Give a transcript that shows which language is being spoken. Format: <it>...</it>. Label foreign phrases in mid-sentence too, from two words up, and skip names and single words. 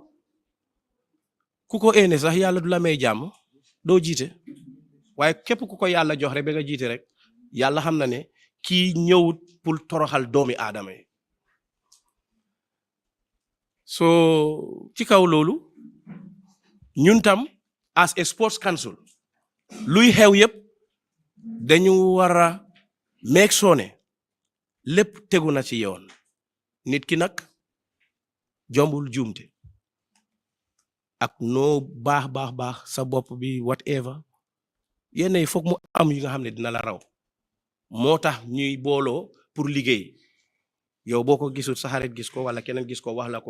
<wo>ku ko ene sax yàlla du la may jàmm doo jiite waaye képp ku ko yàlla jox rek ba nga jiite rek yàlla xam na ne kii ñëwut pour toroxal doomi aadama yi so ci kaw loolu ñun tam</wo> <en>as a sports council</en> <wo>luy xew yëpp dañu war a meeg soone lépp tegu na ci yoon nit ki nag jombul juumte ak noo baax sa bopp bi whatever yenn yi foog mu am yi nga xam ne dina la raw moo tax ñuy booloo pour liggéey yow boo ko gisul sa xarit gis ko wala keneen gis ko wax la ko</wo>